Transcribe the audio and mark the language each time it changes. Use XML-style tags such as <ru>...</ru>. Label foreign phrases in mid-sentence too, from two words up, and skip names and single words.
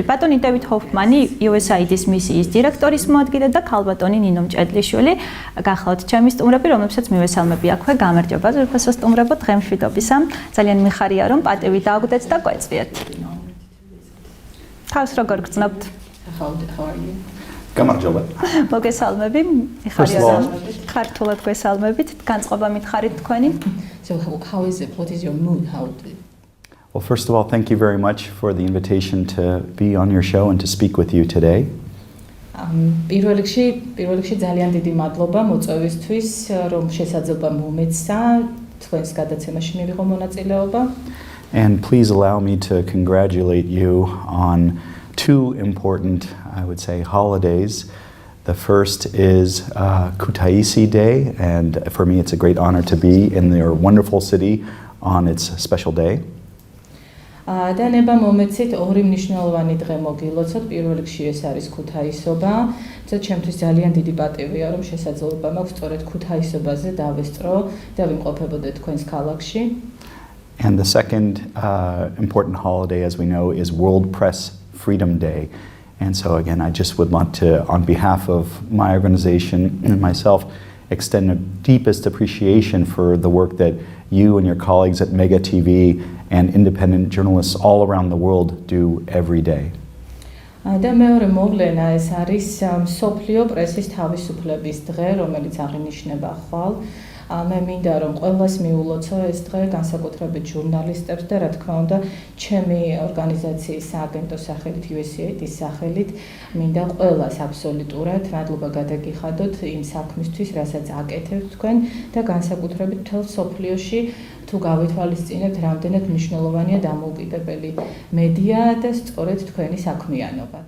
<ka>ბატონი David Hoffman-ი, USAIDის მისიის დირექტორის მოადგილე და ქალბატონი ნინო მჭედლიშვილი გახლავთ ჩემი სტუმრები, რომლებსაც მივესალმები აქვე. გამარჯობა ძვირფასო სტუმრებო, დღემშვიდობისა. ძალიან მიხარია რომ პატივი დააგდეთ და გვეწვიეთ. თავს როგორ გრძნობთ?</ka> <en>How are you?</en> <ka>გამარჯობა. მოგესალმები, მიხარია რომ ქართულად გვესალმებით, განწყობა მითხარით თქვენი.</ka> <en>So how is it? What is your mood? Well, first of all, thank you very much for the invitation to be on your show and to speak with you today.</en> <ka>პირველ რიგში ძალიან დიდი მადლობა მოწვევისთვის, რომ შესაძლებლობა მომეცა თქვენს გადაცემაში მივიღო მონაწილეობა.</ka> <en>And please allow me to congratulate you on two important, I would say, holidays. The first is Kutaisi Day, and for me it's a great honor to be in your wonderful city on its special day.</en> <ka>და ნება მომეცით ორი მნიშვნელოვანი დღე მოგილოცოთ. პირველ რიგში ეს არის ქუთაისობა. და ჩემთვის ძალიან დიდი პატივია, რომ შესაძლებლობა მაქვს სწორედ ქუთაისობაზე დავესწრო და ვიმყოფებოდე თქვენს ქალაქში.</ka> <en>And the second important holiday, as we know, is World Press Freedom Day. And so again, I just would want to, on behalf of my organization and myself, extend the deepest appreciation for the work that you and your colleagues at MEGATV and independent journalists all around the world do every day.</en> <ka>და მეორე მოვლენა ეს არის მსოფლიო პრესის თავისუფლების დღე, რომელიც აღინიშნება ხვალ. მე მინდა რომ ყველას მიულოცო ეს დღე, განსაკუთრებით ჟურნალისტებს და რა თქმა უნდა, ჩემი ორგანიზაციის სააგენტოს სახელით, USAIDის სახელით, მინდა ყველას აბსოლუტურად მადლობა გადაგიხადოთ იმ საქმისთვის, რასაც აკეთებთ თქვენ და განსაკუთრებით მთელ მსოფლიოში თუ გავითვალისწინებთ, რამდენად მნიშვნელოვანია დამოუკიდებელი მედია და სწორედ თქვენი საქმიანობაც.</ka>